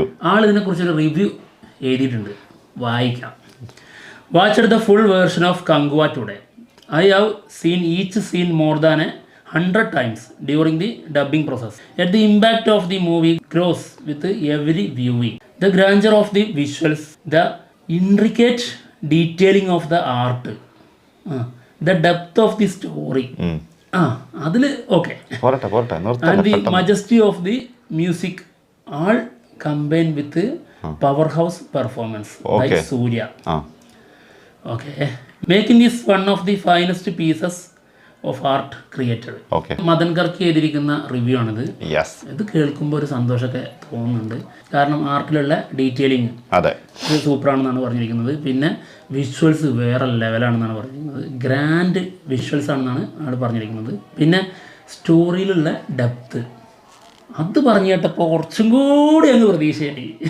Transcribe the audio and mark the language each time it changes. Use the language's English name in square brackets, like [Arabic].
[Malayalam] ആൾ ഇതിനെ കുറിച്ചൊരു റിവ്യൂ എഴുതിയിട്ടുണ്ട്. വായിക്കാം. [English] Watched the full version of Kanguva today. I have seen each scene more than 100 times during the dubbing process. Yet the impact of the movie grows with every viewing. The grandeur of the visuals, the intricate detailing of the art, the depth of the story. [Malayalam] അതിൽ okay. [English] And the majesty of the music all combined with powerhouse performance by Surya. Okay. Making this one of the finest pieces of art created. [Malayalam] Madan കർക്കി എഴുതിയിരിക്കുന്ന review ആണിത്. ഇത് കേൾക്കുമ്പോൾ ഒരു സന്തോഷമൊക്കെ തോന്നുന്നുണ്ട്. കാരണം ആർട്ടിലുള്ള detailing സൂപ്പറാണെന്നാണ് പറഞ്ഞിരിക്കുന്നത്. പിന്നെ വിഷ്വൽസ് വേറെ ലെവലാണെന്നാണ് പറഞ്ഞിരിക്കുന്നത്. ഗ്രാൻഡ് വിഷ്വൽസ് ആണെന്നാണ് ആൾ പറഞ്ഞിരിക്കുന്നത്. പിന്നെ സ്റ്റോറിയിലുള്ള ഡെപ്ത് അത് പറഞ്ഞു കേട്ടപ്പോൾ കുറച്ചും കൂടി അങ്ങ് പ്രതീക്ഷയായി.